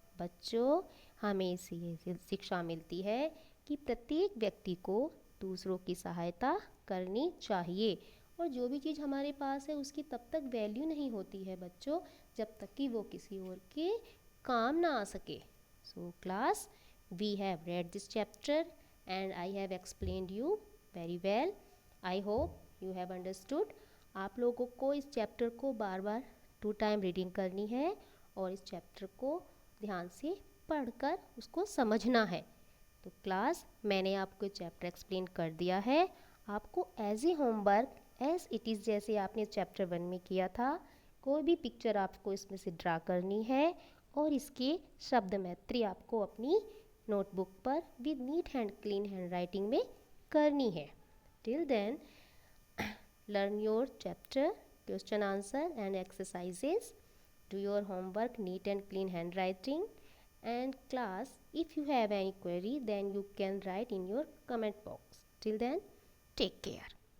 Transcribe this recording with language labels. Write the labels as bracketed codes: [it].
[hi] बच्चों, हमें इससे ये शिक्षा मिलती है कि प्रत्येक व्यक्ति को दूसरों की सहायता करनी चाहिए और जो भी चीज़ हमारे पास है उसकी तब तक वैल्यू नहीं होती है बच्चों, जब तक कि वो किसी और के काम ना आ सके। [en] So class, we have read this chapter and I have explained you very well. I hope you have understood. [hi] आप लोगों को इस चैप्टर को बार बार 2 टाइम रीडिंग करनी है और इस चैप्टर को ध्यान से पढ़कर उसको समझना है। तो क्लास, मैंने आपको चैप्टर एक्सप्लेन कर दिया है। आपको [en] as a homework as it is, [hi] जैसे आपने चैप्टर 1 में किया था, कोई भी पिक्चर आपको इसमें से ड्रा करनी है और इसके शब्द मैत्री आपको अपनी नोटबुक पर [en] with neat and clean handwriting [hi] में करनी है। [en] Till then learn your chapter, question answer and exercises. Do your homework neat and clean handwriting. And class, if you have any query then you can write in your comment box. Till then, take care.